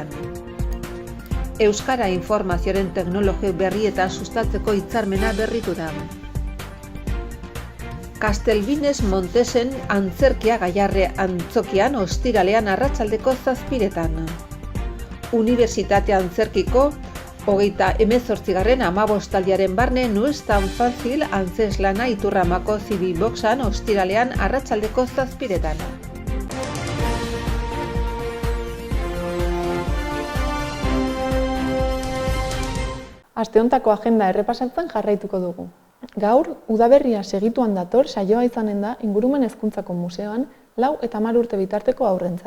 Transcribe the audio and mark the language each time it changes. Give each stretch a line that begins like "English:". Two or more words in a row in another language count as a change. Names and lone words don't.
Basque: Euskara informazioaren teknologi berrietan sustatzeko hitzarmena berritu da. Castelbines Montesen antzerkia Gaiarre antzokian ostiralean arratsaldeko 7etan. Unibertsitate antzerkiko 38. amabostaldiaren barne No es tan fácil antzeslana Iturramako Zibiboxan ostiralean arratsaldeko 7etan. Aste hontako agenda errepasatzen jarraituko dugu. Gaur, udaberria segituan dator saioa izanen da Ingurumen Hezkuntzako Museoan 4 eta 10 urte bitarteko haurrentzat.